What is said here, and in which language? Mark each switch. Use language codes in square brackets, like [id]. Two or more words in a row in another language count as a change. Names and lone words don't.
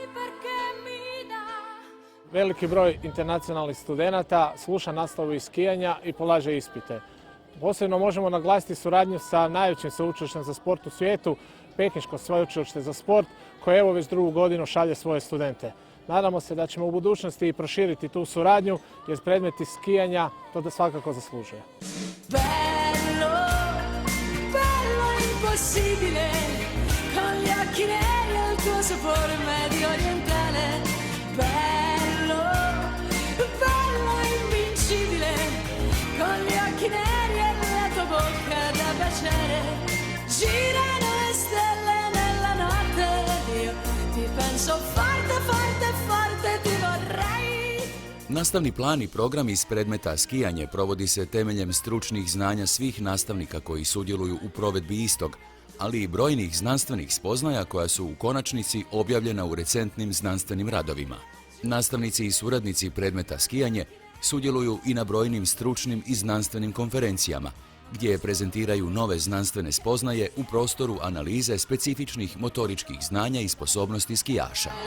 [hr] Veliki broj internacionalnih studenata sluša nastavu iz skijanja i polaže ispite. Posebno možemo naglasiti suradnju sa najvećim sveučilištem za sport u svijetu, Pekinško sveučilište za sport, koje evo već drugu godinu šalje svoje studente. Nadamo se da ćemo u budućnosti i proširiti tu suradnju, jer predmeti skijanja to da svakako zaslužuje. [it] Bello, bello impossibile, con gli occhi neri e il tuo sapore medio orientale. Bello, bello invincibile, con gli occhi neri e la tua bocca da baciare. Girano le stelle nella notte, io ti penso forte, forte, forte, ti vorrei. [hr] Nastavni plan i program iz predmeta skijanje provodi se temeljem stručnih znanja svih nastavnika koji sudjeluju u provedbi istog, ali i brojnih znanstvenih spoznaja koja su u konačnici objavljena u recentnim znanstvenim radovima. Nastavnici i suradnici predmeta skijanje sudjeluju i na brojnim stručnim i znanstvenim konferencijama, gdje prezentiraju nove znanstvene spoznaje u prostoru analize specifičnih motoričkih znanja i sposobnosti skijaša.